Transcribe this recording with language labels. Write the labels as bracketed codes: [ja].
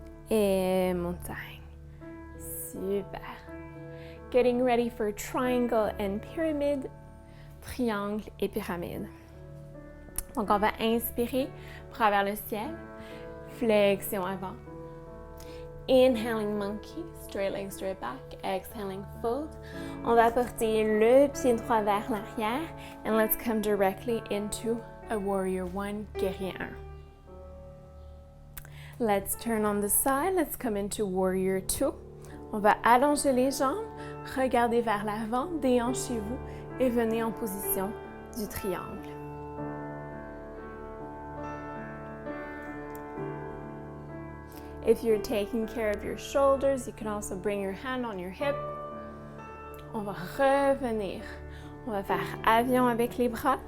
[fr] Et montagne. Super. [en] Getting ready for triangle and pyramid, [fr] triangle et pyramide. Donc, on va inspirer, bras vers le ciel, flexion avant. [en] Inhaling monkey, straight leg, straight back. Exhaling fold. [fr] On va porter le pied droit vers l'arrière. [en] And let's come directly into a warrior one, [fr] guerrier 1. [en] Let's turn on the side. Let's come into warrior 2. [fr] On va allonger les jambes, regardez vers l'avant, déhanchez-vous et venez en position du triangle. [en] If you're taking care of your shoulders, you can also bring your hand on your hip. [fr] On va revenir. On va faire avion avec les bras.